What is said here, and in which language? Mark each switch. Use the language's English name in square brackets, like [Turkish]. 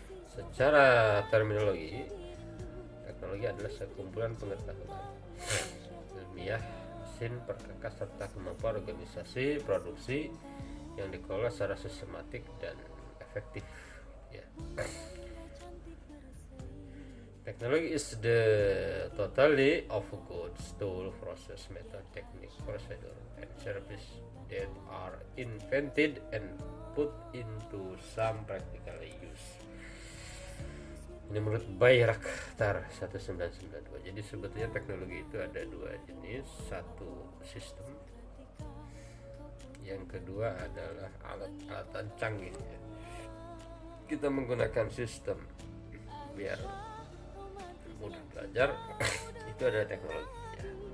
[Indonesian] Secara terminologi, teknologi adalah sekumpulan pengetahuan ilmiah, mesin, perkakas serta kemampuan organisasi produksi yang dikelola secara sistematik dan efektif ya. [English] Technology is the totality of goods, tool, process, method, technique, procedure, and service that are invented and put into some practical use. [Indonesian] Ini menurut Bayraktar 1992. Jadi sebetulnya teknologi itu ada dua jenis, satu sistem, yang kedua adalah alat-alatan canggih ya. Kita menggunakan sistem biar mudah belajar, itu adalah teknologi ya.